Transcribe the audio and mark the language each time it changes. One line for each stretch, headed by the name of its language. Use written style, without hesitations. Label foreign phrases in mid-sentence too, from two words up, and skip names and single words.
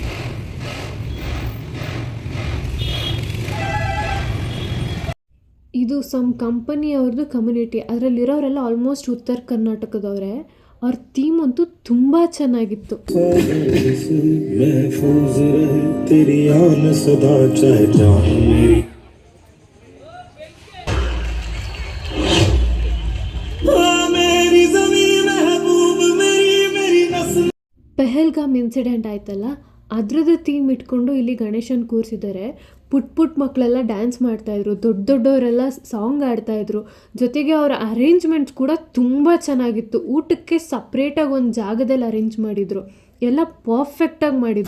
Kannada: ಇದು ಸಮ್ ಕಂಪನಿಯವ್ರದ್ದು ಕಮ್ಯುನಿಟಿ, ಅದರಲ್ಲಿರೋರೆಲ್ಲ ಆಲ್ಮೋಸ್ಟ್ ಉತ್ತರ ಕರ್ನಾಟಕದವರೇ. ಅವ್ರ ಥೀಮ್ ಅಂತೂ ತುಂಬ ಚೆನ್ನಾಗಿತ್ತು.
Hindi: महफूज रहे तेरी आन सदा चाहे जान मेरी मेरी ज़मीन महबूब मेरी मेरी नस्ल.
Kannada: ಪೆಹಲ್ಗಾಮ್ ಇನ್ಸಿಡೆಂಟ್ ಆಯ್ತಲ್ಲ, ಅದ್ರದ್ದು ಥೀಮ್ ಇಟ್ಕೊಂಡು ಇಲ್ಲಿ ಗಣೇಶನ್ ಕೂರಿಸಿದ್ದಾರೆ. ಪುಟ್ಟ ಮಕ್ಕಳೆಲ್ಲ ಡ್ಯಾನ್ಸ್ ಮಾಡ್ತಾಯಿದ್ರು, ದೊಡ್ಡವರೆಲ್ಲ ಸಾಂಗ್ ಆಡ್ತಾಯಿದ್ರು. ಜೊತೆಗೆ ಅವರ ಅರೇಂಜ್ಮೆಂಟ್ಸ್ ಕೂಡ ತುಂಬ ಚೆನ್ನಾಗಿತ್ತು. ಊಟಕ್ಕೆ ಸಪ್ರೇಟಾಗಿ ಒಂದು ಜಾಗದಲ್ಲಿ ಅರೇಂಜ್ ಮಾಡಿದರು, ಎಲ್ಲ ಪರ್ಫೆಕ್ಟಾಗಿ ಮಾಡಿದ್ರು.